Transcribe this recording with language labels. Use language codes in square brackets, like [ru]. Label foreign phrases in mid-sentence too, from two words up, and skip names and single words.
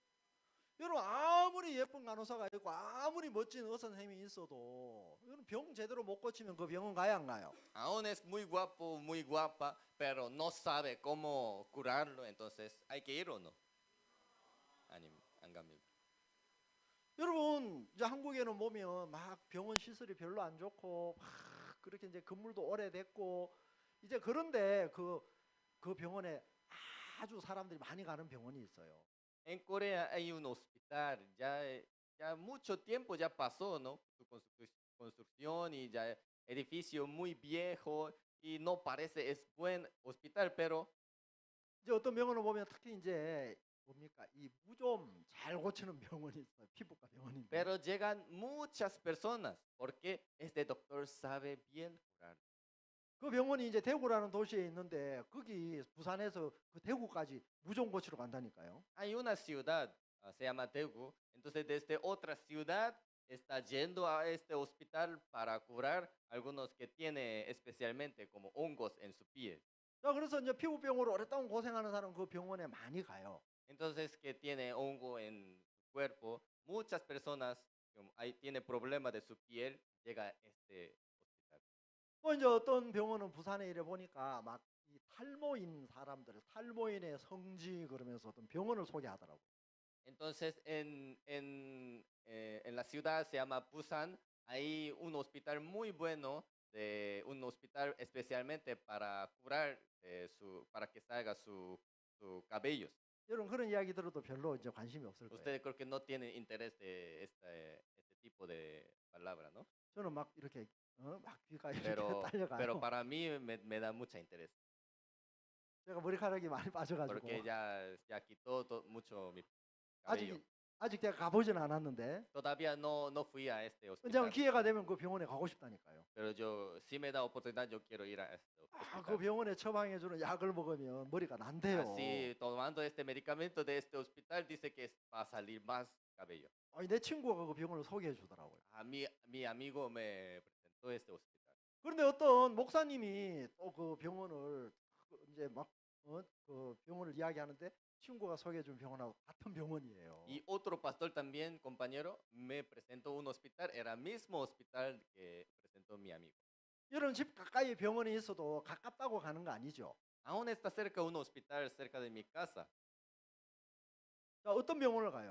[ko] 여러분 아무리 예쁜 간호사가 있고 아무리 멋진 의사 선생님이 있어도 이거는 병 제대로 못 고치면 그 병은 가야 안 가요. [es] Aún es muy guapo, muy guapa, pero no sabe cómo curarlo, entonces hay que ir o no. [ko] 안 갑니다. 여러분 이제 한국에는 보면 막 병원 시설이 별로 안 좋고 막 그렇게 이제 건물도 오래됐고 이제 그런데 그 병원에 아주 사람들이 많이 가는 병원이 있어요. [es] En Corea hay un hospital, ya mucho tiempo ya pasó, ¿no? Su construcción y ya edificio muy viejo y no parece es buen hospital, pero [ko] 이제 어떤 병원을 보면 특히 이제 뭡니까 이 무 좀 잘 고치는 병원이 있어요. 피부과 병원인데. [es] pero llegan muchas personas porque este doctor sabe bien curar. [ko] 그 병원이 이제 대구라는 도시에 있는데 거기 부산에서 그 대구까지 무좀 고치러 간다니까요. [es] Hay una ciudad, se llama Daegu, entonces desde otra ciudad está yendo a este hospital para curar algunos que tiene especialmente como hongos en su piel. [ko] 자 그래서 이제 피부병으로 오랫동안 고생하는 사람 그 병원에 많이 가요. [es] Entonces que tiene hongo en su cuerpo, muchas personas tiene problemas de su piel, llega a este hospital. [ko] 또 이제 어떤 병원은 부산에 이래 보니까 막 이 탈모인 사람들, 탈모인의 성지 그러면서 어떤 병원을 소개하더라고요. [es] Entonces en la ciudad se llama Busan, hay un hospital muy bueno, un hospital especialmente para curar para que salga su cabellos. [ko] 여러분 그런 이야기 들어도 별로 이제 관심이 없을 거예요. [es] Ustedes creo que no tienen interés de este tipo de palabra, ¿no? [ko] 저는 막 이렇게 막 귀가 이렇게 [es] Pero [ko] 딸려가요. [es] para mí me da mucha interés, [ko] 제가 머리카락이 많이 빠져가지고. [es] porque ya quitó mucho cabello. [ko] 아직 내가 가보진 않았는데 [es] Todavía no fui a este [ko] 언젠가 [es] hospital, [ko] 기회가 되면 그 병원에 가고 싶다니까요. [es] pero yo, si me da oportunidad, yo quiero ir a este [ko] 그 [es] hospital. [ko] 병원에 처방해주는 약을 먹으면 머리가 난대요. [es] Así, tomando este medicamento de este hospital, dice que va a salir más cabello. [ko] 아니, 내 친구가 그 병원을 소개해 주더라고요. [es] Mi amigo me presentó este hospital. [ko] 그런데 어떤 목사님이 또 그 병원을 이제 그 병원을 이야기하는데 친구가 소개해 준 병원하고 같은 병원이에요. [es] Y otro pastor también, compañero, me presentó un hospital, era el mismo hospital que presentó mi amigo. [ko] 여러분 집 가까이 병원이 있어도 가깝다고 가는 거 아니죠? [es] Aún está cerca un hospital cerca de mi casa, [ko] 자, 어떤 병원을 가요?